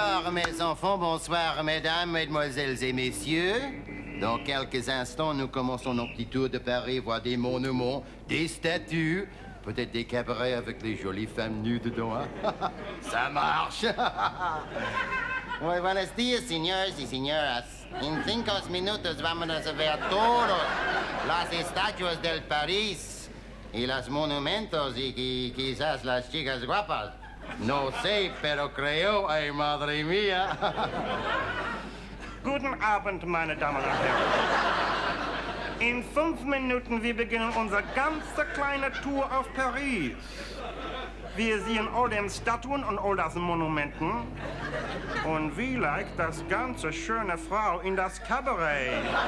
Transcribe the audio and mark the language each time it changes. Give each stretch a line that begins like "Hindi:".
French: mes enfants, bonsoir, mesdames, mesdemoiselles et messieurs. Dans quelques instants, nous commençons nos petits tours de Paris, voir des monuments, des statues, peut-être des cabarets avec les jolies femmes nues dedans. Hein? Ça marche.
Spanish: Muy buenos días, señores y señoras. En 5 minutos vamos a ver todas las estatuas del París y los monumentos y quizás las chicas guapas. No sé, pero creo, ay, madre mía.
German: Guten Abend, meine Damen und Herren. In 5 Minuten wir beginnen unsere ganze kleine Tour auf Paris. Wir sehen all den Statuen und all das Monumenten. Und vielleicht das ganze schöne Frau in das Kabarett.